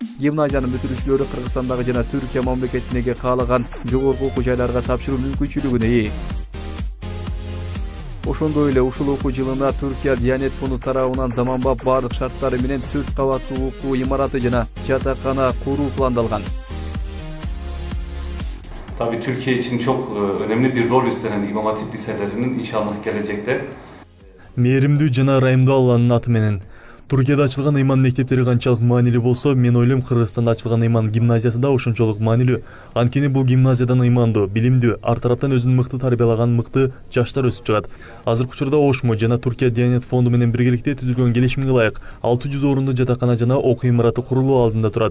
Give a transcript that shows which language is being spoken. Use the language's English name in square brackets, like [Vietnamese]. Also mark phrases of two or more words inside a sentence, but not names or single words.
[Kyrgyz] Гимназиянын бүтүрүүчүлөрү Кыргызстандагы жана Түркия мамлекетиндеги каалаган жогорку окуу жайларга тапшыруу мүмкүнчүлүгүнө ээ. Ошондой эле ушул окуу жылына Түркия Диянет фонду тарабынан заманбап бардык шарттары менен 4 кабаттуу окуу имараты жана жатакана куруу пландалган. [Turkish] Tabii Türkiye için çok önemli bir rol üstlenen İmam Hatip liselerinin inşallah gelecekte [Kyrgyz] Мээримдүү жана ырайымдуу Алланын аты менен. Түркияда ачылган ыйман мектептери канчалык маанилүү болсо, мен ойлойм Кыргызстанда ачылган ыйман гимназиясы да ошончолук маанилүү. Анткени бул гимназиядан ыймандуу, билимдүү, ар тараптан өзүн мыкты тарбиялаган мыкты жаштар өсүп чыгат. Азыркы учурда Ошмо жана Түркия Диянет фонду менен биргеликте түзүлгөн келишимге ылайык 600 орунду жатакана жана окуу имараты курулуу алдында турат.